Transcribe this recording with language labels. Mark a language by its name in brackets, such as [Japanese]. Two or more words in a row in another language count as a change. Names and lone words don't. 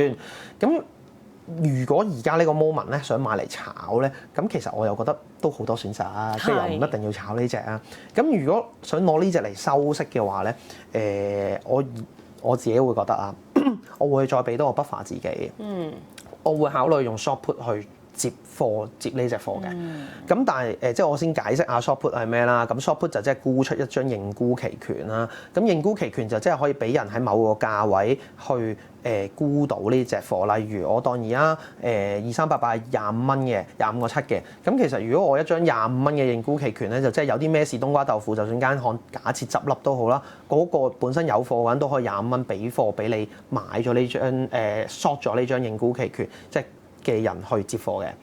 [Cantonese] 咁如果而家呢個 moment 咧想買嚟炒咧，咁其實我又覺得都好多選擇啊，即係又唔一定要炒呢隻啊。咁如果想攞呢隻嚟收息嘅話咧，我自己會覺得啊，我會再俾多個 buffer 自己。我會考慮用 [English] short put [Cantonese] 去接呢隻貨嘅。咁但係即係我先解釋下 [English] short put [Cantonese] 係咩啦。咁 [English] short put [Cantonese] 就即係沽出一張認沽期權啦。咁認沽期權就即係可以俾人喺某個價位去沽到呢隻貨。例如我當而家2388係25蚊嘅，25個7嘅。咁其實如果我一張25蚊嘅認沽期權咧，就即係有啲咩事冬瓜豆腐，就算間行假設執笠都好啦，嗰個本身有貨嘅人都可以25蚊俾貨俾你買咗呢張short 咗呢張認沽期權，即係嘅人去接貨嘅。